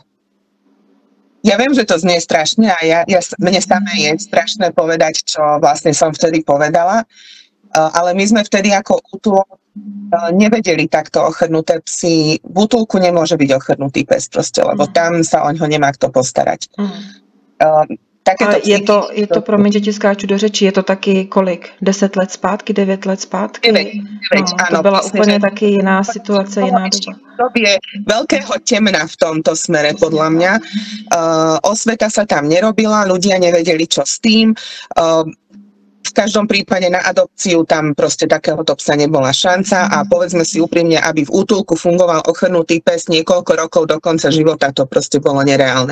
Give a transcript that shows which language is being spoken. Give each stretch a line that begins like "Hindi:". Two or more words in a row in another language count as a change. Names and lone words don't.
Slovak: A Ja viem, že to znie strašne a mne samé je strašné povedať, čo vlastne som vtedy povedala, ale my sme vtedy ako útulok nevedeli takto ochrnuté psy. V útulku nemôže byť ochrnutý pes proste, lebo tam sa o ňo nemá kto postarať. A je to,
Czech: promiň, že ti skáču do řeči, je to taky kolik? 10 let zpátky, 9 let zpátky?
Slovak: 9, áno.
Czech: To byla úplně taky jiná situace, jiná doba.
Slovak: To je veľkého temna v tomto smere, podľa mňa. Osveta sa tam nerobila, ľudia nevedeli, čo s tým. V každom prípade na adopciu tam proste takéhoto psa nebola šanca a povedzme si úprimne, aby v útulku fungoval ochrnutý pes niekoľko rokov do konca života, to proste bolo nereálne.